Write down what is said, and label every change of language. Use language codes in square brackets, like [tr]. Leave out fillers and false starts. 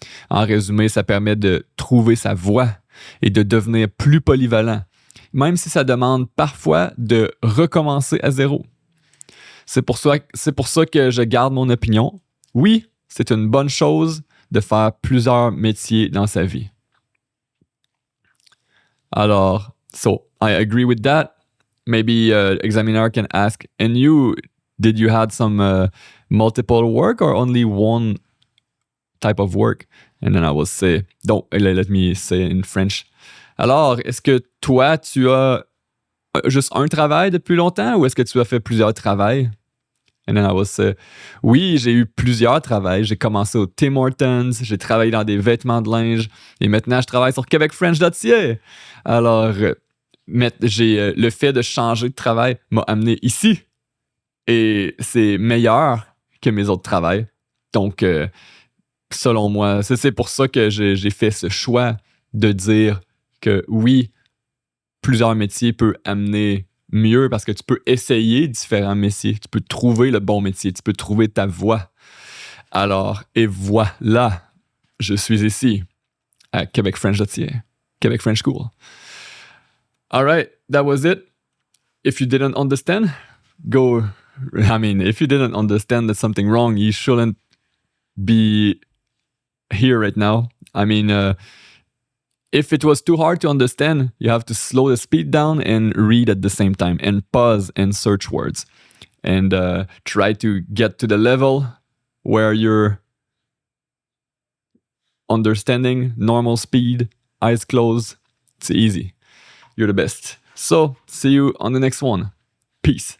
[fr] En résumé, ça permet de trouver sa voie et de devenir plus polyvalent, même si ça demande parfois de recommencer à zéro. C'est pour ça que je garde mon opinion. Oui, c'est une bonne chose de faire plusieurs métiers dans sa vie. Alors, [en] so I agree with that. Maybe examiner can ask, and did you had some multiple work or only one type of work? And then I will say, let me say in French. [fr] Alors, est-ce que toi, tu as juste un travail depuis longtemps ou est-ce que tu as fait plusieurs travails? [en] And then I will say, [fr] oui, j'ai eu plusieurs travails. J'ai commencé au Tim Hortons, j'ai travaillé dans des vêtements de linge et maintenant, je travaille sur québecfrench.ca. Alors, le fait de changer de travail m'a amené ici et c'est meilleur que mes autres travails. Donc, selon moi, c'est pour ça que j'ai fait ce choix de dire que oui, plusieurs métiers peuvent amener mieux parce que tu peux essayer différents métiers, tu peux trouver le bon métier, tu peux trouver ta voie. Alors, et voilà, je suis ici à Québec French.ca, Québec French School. [en] All right, that was it. If you didn't understand, if you didn't understand there's something wrong, you shouldn't be here right now. If it was too hard to understand, you have to slow the speed down and read at the same time and pause and search words and try to get to the level where you're understanding normal speed, eyes closed. It's easy. You're the best. So, see you on the next one. Peace.